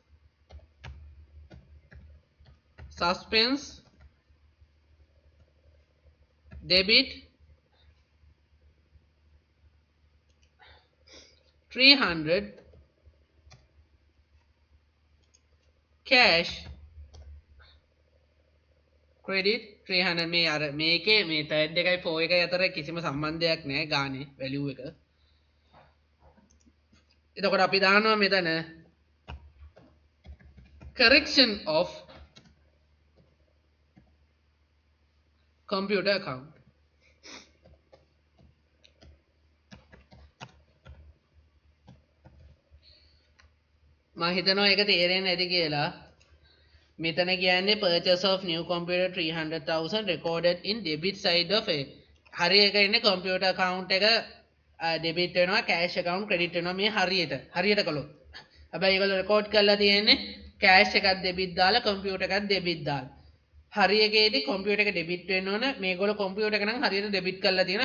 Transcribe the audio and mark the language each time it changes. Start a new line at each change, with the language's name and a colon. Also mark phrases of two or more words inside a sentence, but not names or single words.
English: debit 300 cash credit 300
Sinhala: මේ අර මේකේ මේ third එකයි 4 එකයි අතර කිසිම සම්බන්ධයක් නැහැ ගානේ value එක. එතකොට අපි දානවා මෙතන
English: correction of computer account.
Sinhala: මම හිතනවා ඒක තේරෙන්නේ නැති කියලා.
English: මෙතන කියන්නේ purchase of new computer 300,000 recorded in debit side of a.
Sinhala: හරි එක ඉන්නේ
English: computer account
Sinhala: එක debit වෙනවා
English: cash account credit
Sinhala: වෙනවා මේ හරියට කළොත්. හැබැයි ඒගොල්ලෝ record කරලා තියෙන්නේ cash එකක් debit දාලා computer එකක් debit දාලා. හරි එකේදී computer එක debit වෙන්න ඕන මේගොල්ලෝ computer එක නම් හරියට debit කරලා තියෙනවා.